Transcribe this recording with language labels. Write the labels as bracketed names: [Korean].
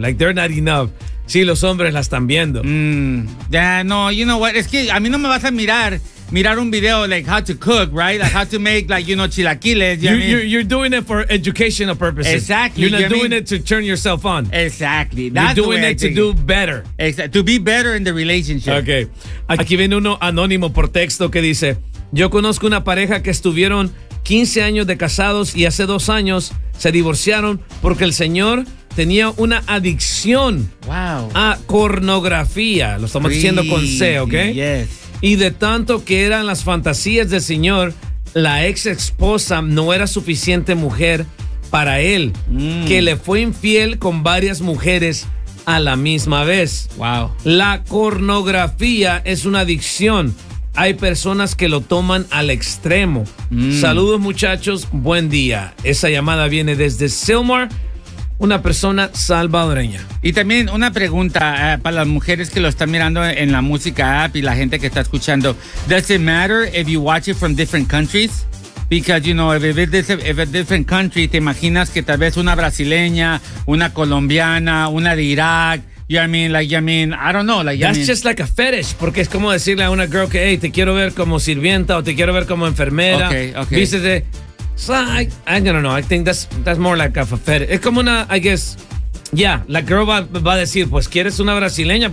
[Spanish] Like, they're not enough. Sí, los hombres la están viendo. Yeah, no, you know what? Es que a mí no me vas a mirar un video like how to cook, right? [English] Like how to make, like, you know, chilaquiles. You're doing it for educational purposes. Exactly. You're not doing it to turn yourself on. Exactly. You're doing it to do better. To be better in the relationship. Okay. [Spanish] Aquí viene uno anónimo por texto que dice, yo conozco una pareja que estuvieron 15 años de casados y hace 2 años se divorciaron porque el señor tenía una adicción a pornografía. Lo estamos diciendo con C, ¿ok? [English] Yes. [Spanish] Y de tanto que eran las fantasías del señor, la ex esposa no era suficiente mujer para él, que le fue infiel con varias mujeres a la misma vez. [English] Wow. [Spanish] La pornografía es una adicción. Hay personas que lo toman al extremo. Saludos, muchachos. Buen día. Esa llamada viene desde Silmar, una persona salvadoreña. Y también una pregunta para las mujeres que lo están mirando en la música app y la gente que está escuchando. [English] Does it matter if you watch it from different countries? Because, you know, if it's a different country, te imaginas que tal vez una brasileña, una colombiana, una de Irak. You know what I mean? Like, you know what I mean? I don't know. Like, that's, I mean, just like a fetish. [Spanish] Porque es como decirle a una girl que, hey, te quiero ver como sirvienta o te quiero ver como enfermera. [English] Okay. [Spanish] Vístete. [English] So I don't know. I think that's more like a fetish. [Spanish] Es como una, I guess, yeah. La girl va a decir, pues, ¿quieres una brasileña?